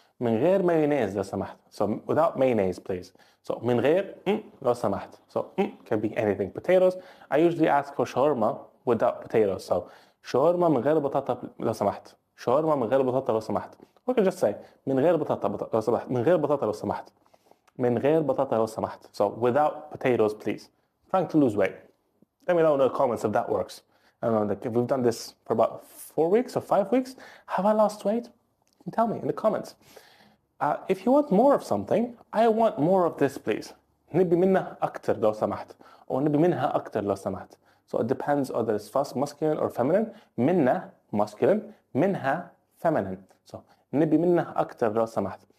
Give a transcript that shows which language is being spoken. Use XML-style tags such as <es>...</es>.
<ar>من غير mayonnaise لو سمحت.</ar> <en>So without mayonnaise, please.</en> <ar>So من غير لو سمحت.</ar> <en>So can be anything. Potatoes, I usually ask for shawarma without potatoes.</en> <ar>So shawarma من غير بطاطا لو سمحت. shawarma من غير بطاطا لو سمحت.</ar> <en>We can just say</en> <ar>من غير بطاطا لو سمحت. من غير بطاطا لو سمحت. من غير بطاطا لو سمحت.</ar> <en>So without potatoes, please. Trying to lose weight. Let me know in the comments if that works. I don't know, like if we've done this for about 4 weeks or 5 weeks, have I lost weight? You can tell me in the comments. If you want more of something, I want more of this, please.</en> <ar>نبي منها أكتر لو سمحت. أو نبي منها أكتر لو سمحت.</ar> <en>So it depends whether it's masculine or feminine. منها masculine, منها feminine.</en> <ar>So نبي منها أكتر لو سمحت.</ar>